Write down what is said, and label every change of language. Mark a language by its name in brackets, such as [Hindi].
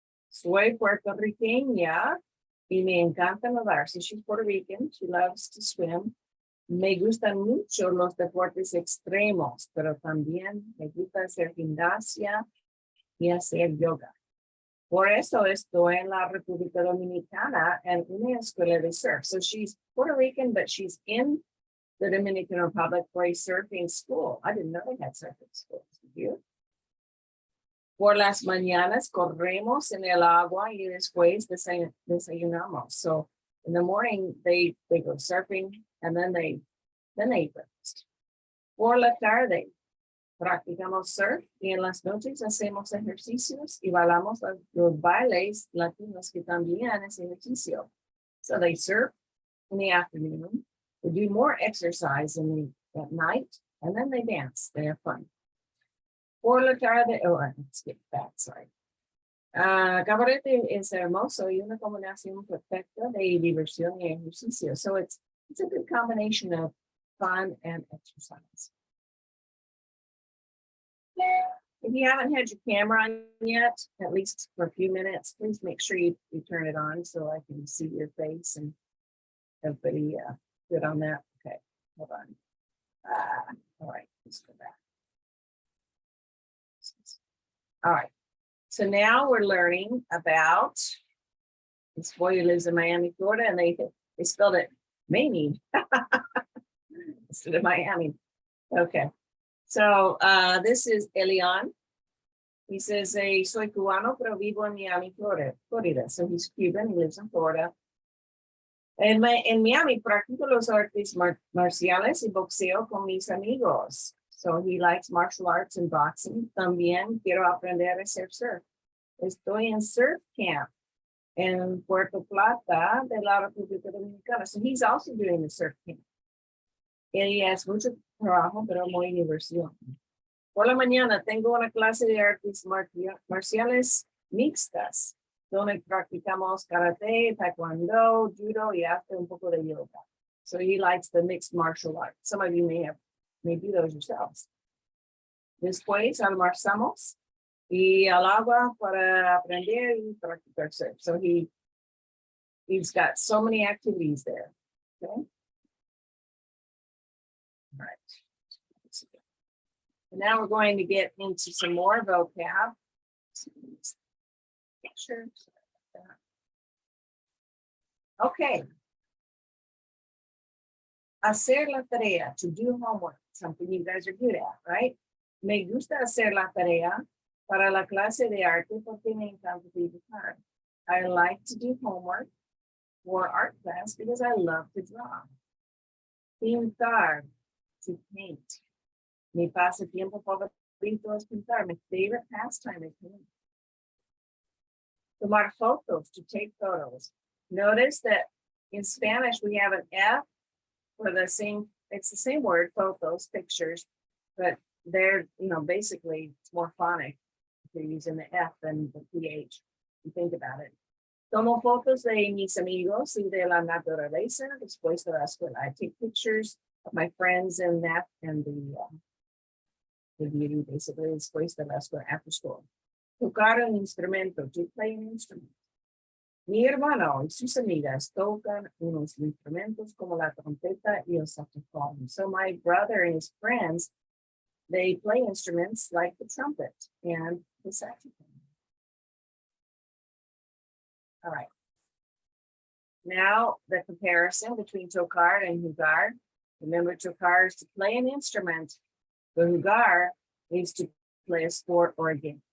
[Spanish] Soy puertorriqueña y me encanta nadar. [English] So she's Puerto Rican, she loves to swim. [Spanish] Me gustan mucho los deportes extremos, pero también me gusta hacer gimnasia y hacer yoga. Por eso estoy en la República Dominicana en una escuela de surf. [English] So she's Puerto Rican, but she's in the Dominican Republic for a surfing school. I didn't know they had surfing schools. Did you? [Spanish] Por las mañanas corremos en el agua y después desayunamos. [English] So in the morning they go surfing and then they eat breakfast. [Spanish] Por la tarde practicamos surf y en las noches hacemos ejercicios y bailamos los bailes latinos que también es ejercicio. [English] So they surf in the afternoon, they do more exercise at night, and then they dance. They have fun. [Spanish] Por la tarde, [English] let's get back, sorry. [Spanish] Cabarete es hermoso y una combinación perfecta de diversión y ejercicio. [English] So it's a good combination of fun and exercise. If you haven't had your camera on yet, at least for a few minutes, please make sure you turn it on so I can see your face and everybody good on that. Okay, hold on. All right, let's go back. All right, so now we're learning about this boy who lives in Miami, Florida, and they spelled it Miami instead of Miami. Okay. So this is Elian. He says, [Spanish] soy cubano, pero vivo en Miami, Florida. [English] So he's Cuban, he lives in Florida. [Spanish] En Miami, practico los artes marciales y boxeo con mis amigos. [English] So he likes martial arts and boxing. [Spanish] También quiero aprender a hacer surf. Estoy en surf camp en Puerto Plata de la República Dominicana. [English] So he's also doing the surf camp. [Spanish] Él es mucho trabajo, pero muy diversión. Por la mañana tengo una clase de artes marciales mixtas, donde practicamos karate, taekwondo, judo, y hasta un poco de yoga. [English] So he likes the mixed martial arts. Some of you may do those yourselves. [Spanish] Después almorzamos y al agua para aprender y practicar surf. [English] So he's got so many activities there. Okay. All right. And now we're going to get into some more vocab. Sure. Okay. [Spanish] Hacer la tarea, [English] to do homework. something you guys are good at, right? [Spanish] Me gusta hacer la tarea para la clase de arte porque me encanta dibujar. [English] I like to do homework for art class because I love to draw. Pintar, to paint. [Spanish] Mi pasatiempo favorito es pintar. [English] My favorite pastime is painting. [Spanish] Tomar fotos, [English] to take photos. Notice that in Spanish we have an F for the same, it's the same word, photos, pictures, but they're, basically it's more phonic if you're using the F than the PH. You think about it. [Spanish] Tomo fotos de mis amigos y de la naturaleza después de la escuela. [English] I take pictures of my friends and that and the beauty basically [Spanish] después de la escuela, [English] after school. [Spanish] Tocar un instrumento, [English] to play an instrument. [Spanish] Mi hermano y sus amigas tocan unos instrumentos como la trompeta y el saxofón. [English] So my brother and his friends, they play instruments like the trumpet and the saxophone. All right. Now the comparison between tocar and jugar. Remember, tocar is to play an instrument. The jugar is to play a sport or a game.